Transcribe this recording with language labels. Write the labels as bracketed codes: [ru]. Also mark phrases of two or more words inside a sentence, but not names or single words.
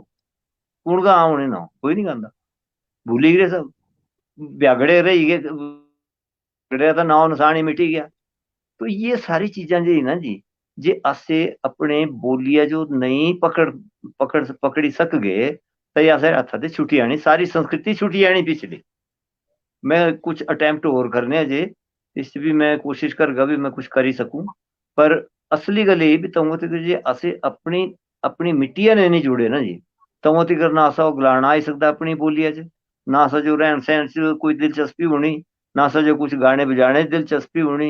[xnr] कुण गा होने ना, कोई नहीं गांदा, भूली गए सब, ब्यागड़े रही गए, ब्यागड़े का नाम निशान ही मिटी गया। तो ये सारी चीजां जी ना जी, जे असे अपने बोलिया जो नहीं पकड़ी सक गए, तो ये असे हथा ते छुटी आनी, सारी संस्कृति छुटी आनी पिछली। मैं कुछ अटेम्प्ट और करने जे, इस भी मैं कोशिश करगा भी मैं कुछ कर ही सकूं। पर असली गल ये भी तंगो तक जे असे अपनी अपनी मिट्टिया ने नहीं जुड़े ना जी, तंगो तक ना असा गलाना आई सकता अपनी बोलिया च, ना असा जो रहन सहन च कोई दिलचस्पी होनी, ना असा जो कुछ गाने बजाने च दिलचस्पी होनी।